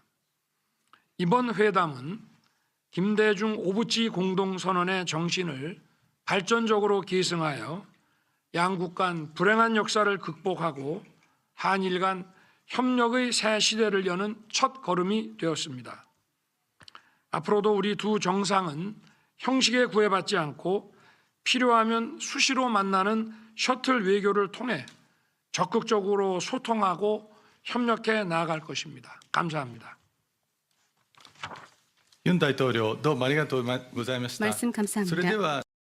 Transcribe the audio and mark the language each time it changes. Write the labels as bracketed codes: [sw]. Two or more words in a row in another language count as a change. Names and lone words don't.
[ko] 이번 회담은 김대중 오부치 공동선언의 정신을 발전적으로 계승하여 양국 간 불행한 역사를 극복하고 한일 간 협력의 새 시대를 여는 첫 걸음이 되었습니다. 앞으로도 우리 두 정상은 형식에 구애받지 않고 필요하면 수시로 만나는 셔틀 외교를 통해 적극적으로 소통하고 협력해 나아갈 것입니다. 감사합니다. [ja] 윤大統領、どうもありがとうございました。 [ko] 말씀 감사합니다. [ja] それでは